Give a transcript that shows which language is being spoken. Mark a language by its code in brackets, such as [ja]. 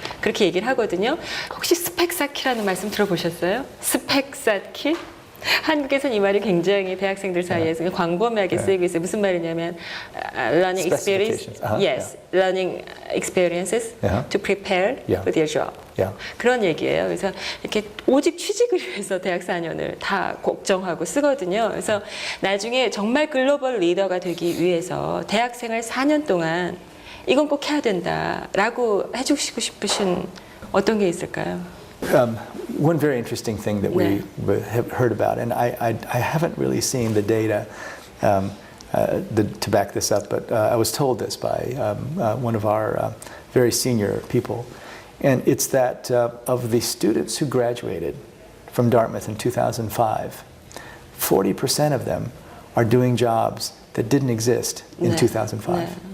[ko] 그렇게 얘기를 하거든요. 혹시 스펙 쌓기라는 말씀 들어보셨어요? 스펙 쌓기? 한국에서는 이 말이 굉장히 대학생들 사이에서 광범위하게 쓰이고 있어요. 무슨 말이냐면 [en] learning experience, learning experiences to prepare for their job. [ko] 그런 얘기예요. 그래서 이렇게 오직 취직을 위해서 대학 4년을 다 걱정하고 쓰거든요. 그래서 나중에 정말 글로벌 리더가 되기 위해서 대학생활 4년 동안 이건 꼭 해야 된다라고 해주시고 싶으신 어떤 게 있을까요? [en] One very interesting thing that we have heard about, and I haven't really seen the data to back this up, but I was told this by one of our very senior people, and it's that of the students who graduated from Dartmouth in 2005, 40% of them are doing jobs that didn't exist in 2005.